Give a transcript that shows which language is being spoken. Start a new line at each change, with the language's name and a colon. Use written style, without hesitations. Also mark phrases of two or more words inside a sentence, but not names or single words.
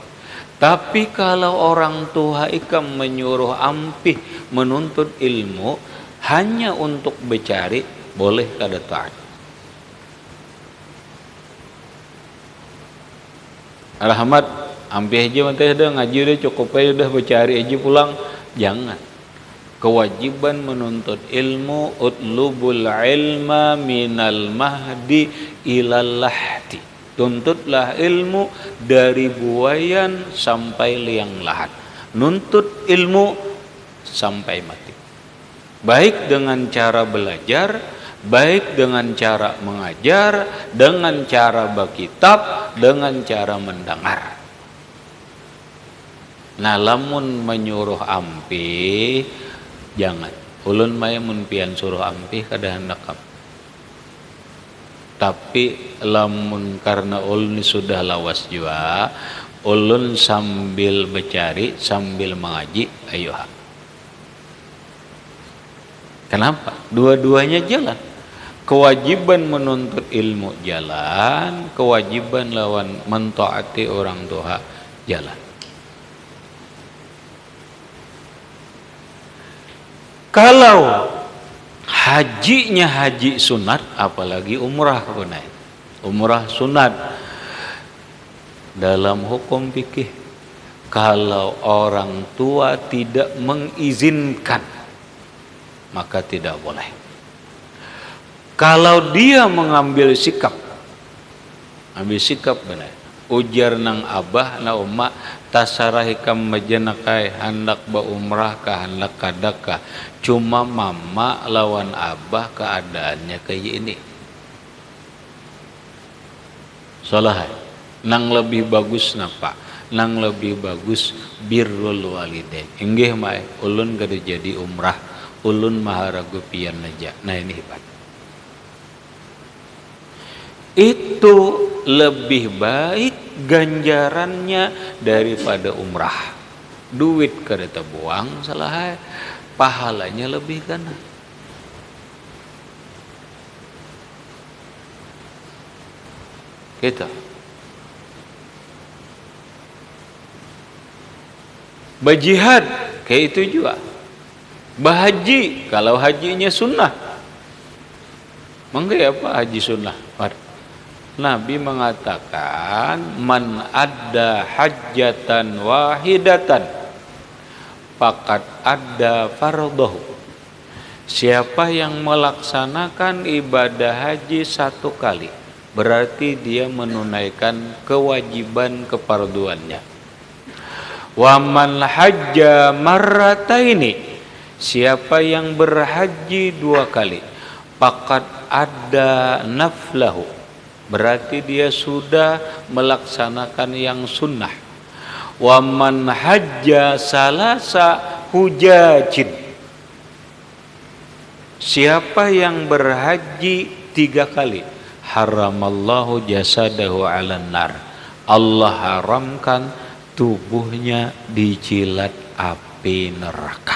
Banjar: Tapi kalau orang tua ikam menyuruh ampih menuntut ilmu hanya untuk bercari, boleh kada taat. Rahmat, ampih aja manteh dah ngaji udah cukup aja udah bercari aja pulang. Jangan. Kewajiban menuntut ilmu,
Arabic: اطلبوا العلم من المهد إلى اللحد.
Banjar: Tuntutlah ilmu dari buayan sampai liang lahat. Nuntut ilmu sampai mati. Baik dengan cara belajar, baik dengan cara mengajar, dengan cara berkitab, dengan cara mendengar. Nah, lamun menyuruh ampih, jangan. Ulun maya mun pian suruh ampih kada handakam. Tapi lamun karena ulun sudah lawas jua, ulun sambil bercari, sambil mengaji, ayo ha. Kenapa? Dua-duanya jalan. Kewajiban menuntut ilmu jalan, kewajiban lawan mentaati orang tua jalan. Kalau hajinya haji sunat, apalagi umrah benar. Umrah sunat dalam hukum fikih.
Indonesian: Kalau orang tua tidak mengizinkan, maka tidak boleh.
Banjar: Kalau dia mengambil sikap, ambil sikap benar. Ujar nang abah na umma tasarahikam majanakai hendak berumrah ka hendak kadaka. Cuma mama lawan abah keadaannya kayak ini. Salah. Nang lebih bagus napa? Nang lebih bagus
Arabic: بر الوالدين.
Banjar: Inggih mae ulun kada jadi umrah, ulun maharagu pian aja. Nah ini hebat. Itu lebih baik ganjarannya daripada umrah. Duit kada terbuang salah, pahalanya lebih gana. Gitu. Berjihad kayak itu juga. Berhaji kalau hajinya sunnah. Mengapa apa haji sunnah?
Indonesian: Nabi mengatakan
Arabic: من أدى حجة واحدة فقد أدى فرضه.
Indonesian: Siapa yang melaksanakan ibadah haji satu kali, berarti dia menunaikan kewajiban kefarduannya.
Arabic: ومن حج مرتين,
Indonesian: siapa yang berhaji 2 kali,
Arabic: فقد أدى نفله,
Indonesian: berarti dia sudah melaksanakan yang sunnah.
Arabic: ومن حج ثلاث حجج,
Indonesian: siapa yang berhaji 3 kali,
Arabic: حرم الله جسده على النار,
Indonesian: Allah haramkan tubuhnya dijilat api neraka.